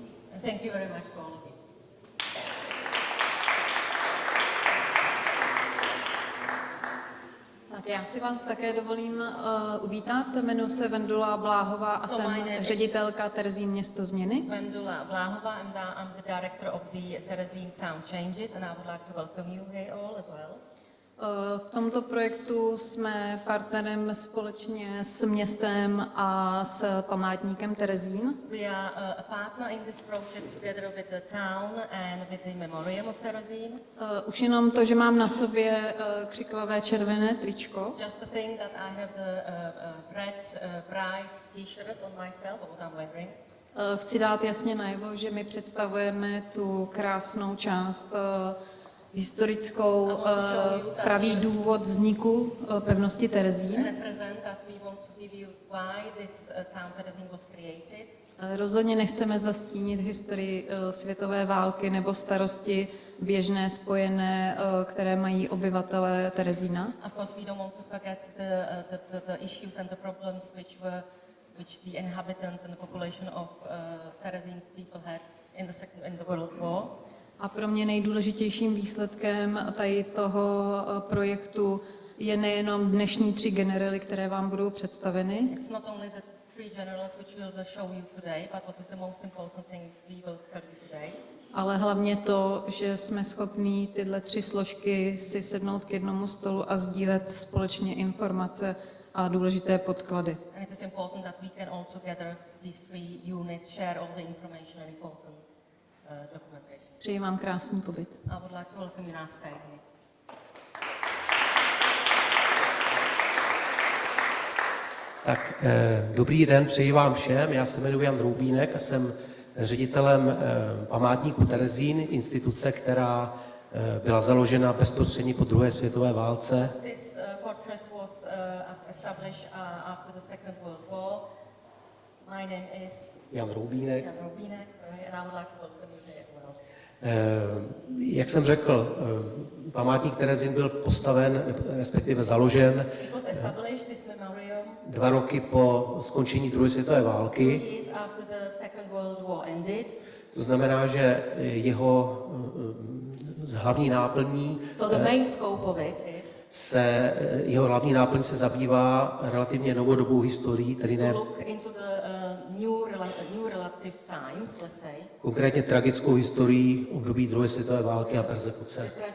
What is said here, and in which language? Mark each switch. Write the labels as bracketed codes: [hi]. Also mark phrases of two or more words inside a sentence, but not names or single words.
[cs] Tak já si vás také dovolím uvítat. Jmenuji se Vendula Bláhová a jsem ředitelka Terezín město změny. Vendula Bláhová, [en] I'm the director of the Terezín Town Changes and I would like to welcome you here all as well. [cs] V tomto projektu jsme partnerem společně s městem a s památníkem Terezín. [en] We are a partner in this project together with the town and with the Memoriam of Terezín. [cs] Už jenom to, že mám na sobě křiklavé červené tričko, [en] Just the thing that I have the red bright T-shirt on myself, or what I'm wearing. [cs] chci dát jasně najevo, že my představujeme tu krásnou část historickou, pravý důvod vzniku pevnosti Terezín. [en] Represent that we want to give you why this town Terezín was created. [cs] Rozhodně nechceme zastínit historii světové války nebo starosti běžné spojené, které mají obyvatelé Terezína. [en] Of course, we don't want to forget the issues and the problems which the inhabitants and the population of Terezín people had in the World War. [cs] A pro mě nejdůležitějším výsledkem tady toho projektu je nejenom dnešní 3 generály, které vám budou představeny, [en] It's not only the 3 generals which we will show you today, but what is the most important thing we will tell you today. [cs] ale hlavně to, že jsme schopní tyhle 3 složky si sednout k jednomu stolu a sdílet společně informace a důležité podklady. [en] And it is important that we can all together, these 3 units, share all the information and important documentation. [cs] Přeji vám krásný pobyt. [en] I would like to welcome you now stay here. [cs] Tak, dobrý den, přeji vám všem. Já se jmenuji Jan Droubínek a jsem ředitelem památníku Terezín, instituce, která byla založena bezprostředně po druhé světové válce. [en] This fortress was established after the Second World War. My name is Jan Droubínek. Jan Dragos, sorry, and I would like to welcome you here as well. [cs] Jak jsem řekl, památník Terezín byl postaven, respektive založen [en] It was established, this memoriam, [cs] 2 roky po skončení druhé světové války. [en] years after the Second World War ended. [cs] To znamená, že jeho hlavní náplní jeho hlavní náplň se zabývá relativně novodobou historií, tedy ne konkrétně tragickou historií období druhé světové války a persekuce.